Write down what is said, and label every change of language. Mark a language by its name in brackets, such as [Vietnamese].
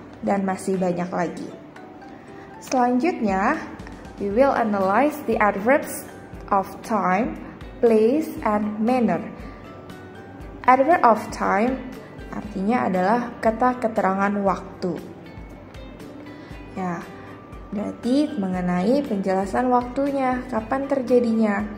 [Indonesian] Dan masih banyak lagi. [English] Selanjutnya, we will analyze the adverbs of time, place, and manner. [Indonesian] Adverb of time artinya adalah kata keterangan waktu. Ya, berarti mengenai penjelasan waktunya, kapan terjadinya.